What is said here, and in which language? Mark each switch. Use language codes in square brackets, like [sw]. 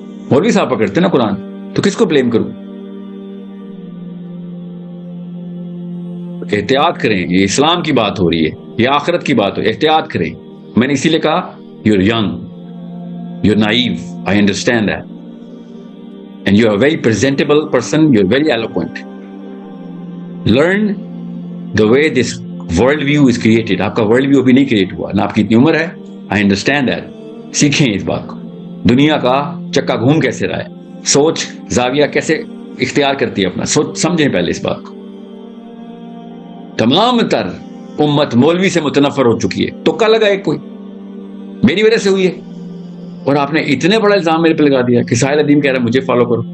[ur] مولوی صاحب پکڑتے نا قرآن. تو کس کو بلیم کروں؟ احتیاط کریں، یہ اسلام کی بات ہو رہی ہے، یہ آخرت کی بات ہو، احتیاط کریں. میں نے اسی لیے کہا [en] You are young, you are naive, I understand that, and you are very presentable person, you are very eloquent. Learn the way this world view is created. [ur] آپ کا ورلڈ ویو ابھی نہیں کریٹ ہوا، نہ آپ کی اتنی عمر ہے. [en] I understand that. [ur] سیکھیں اس بات کو. دنیا کا چکا گھوم کیسے رہا ہے، سوچ زاویہ کیسے اختیار کرتی ہے اپنا، سوچ سمجھیں پہلے اس بات کو. تمام تر امت مولوی سے متنفر ہو چکی ہے. تو کل لگا ایک کوئی میری وجہ سے ہوئی ہے، اور آپ نے اتنے بڑا الزام میرے پہ لگا دیا کہ ساحل ندیم کہہ رہا ہے مجھے فالو کرو.